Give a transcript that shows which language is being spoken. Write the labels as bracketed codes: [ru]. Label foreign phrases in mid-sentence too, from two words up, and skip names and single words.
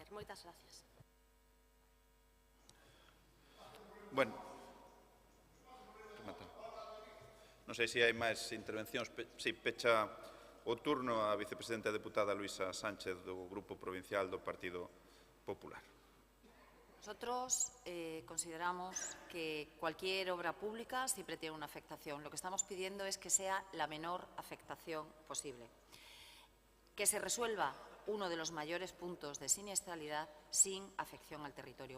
[gl] Moitas gracias. Bueno, non sei se hai máis intervencións. Si, pecha o turno a vicepresidenta e deputada Luisa Sánchez do Grupo Provincial do Partido Popular. [es] Nosotros consideramos que cualquier obra pública siempre tiene una afectación. Lo que estamos pidiendo es que sea la menor afectación posible. Que se resuelva uno de los mayores puntos de siniestralidad sin afección al territorio.